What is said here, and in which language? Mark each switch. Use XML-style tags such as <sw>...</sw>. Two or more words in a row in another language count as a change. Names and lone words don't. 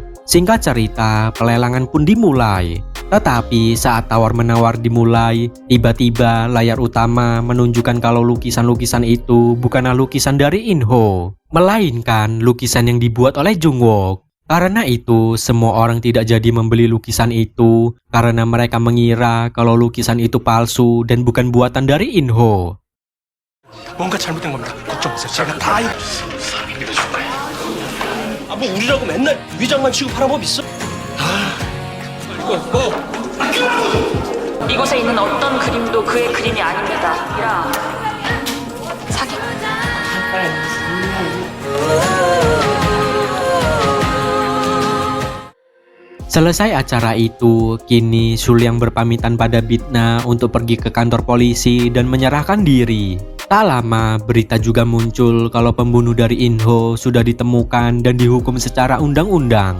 <id>Singkat cerita, pelelangan pun dimulai. Tetapi saat tawar-menawar dimulai, tiba-tiba layar utama menunjukkan kalau lukisan-lukisan itu bukanlah lukisan dari Inho, melainkan lukisan yang dibuat oleh Jungwook. Karena itu, semua orang tidak jadi membeli lukisan itu karena mereka mengira kalau lukisan itu palsu dan bukan buatan dari Inho.</id> <ko>뭔가 잘못된 겁니다. 걱정 마세요. 제가 다 사람이 믿어줄 거예요. 뭐 우리라고 맨날 위장만 치고 파는 법 있어? 이곳에 있는 어떤 그림도 그의 그림이 아닙니다. 야, 사기.</ko> <id>Selesai acara itu, kini Sulyang berpamitan pada Bitna untuk pergi ke kantor polisi dan menyerahkan diri. Tak lama, berita juga muncul kalau pembunuh dari Inho sudah ditemukan dan dihukum secara undang-undang.</id>